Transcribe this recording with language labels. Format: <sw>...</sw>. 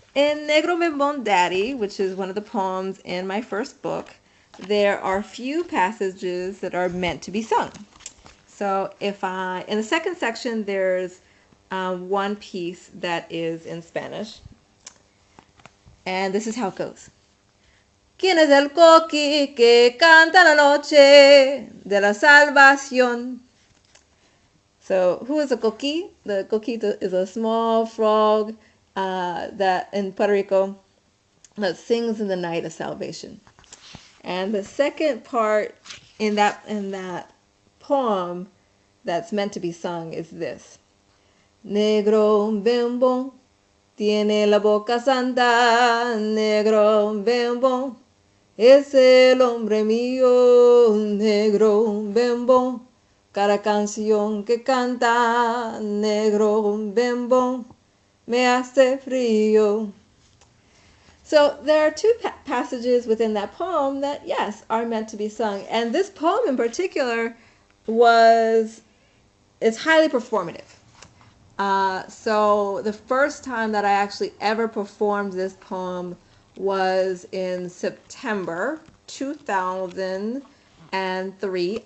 <en>In Negro Membon Daddy, which is one of the poems in my first book, there are few passages that are meant to be sung. So in the second section, there's one piece that is in Spanish, and this is how it goes.</en> <es>¿Quién es el coqui que canta la noche de la salvación?</es> <en>So, who is a coqui? The coquito is a small frog that in Puerto Rico that sings in the night of salvation. And the second part in that poem that's meant to be sung is this.</en> <es>Negro bembón tiene la boca santa, negro bembón es el hombre mío, negro bembón. Cada canción que canta, negro bembón, me hace frío.</es> <en>So there are two passages within that poem that, yes, are meant to be sung. And this poem in particular is highly performative. So the first time that I actually ever performed this poem was in September 2003.</en>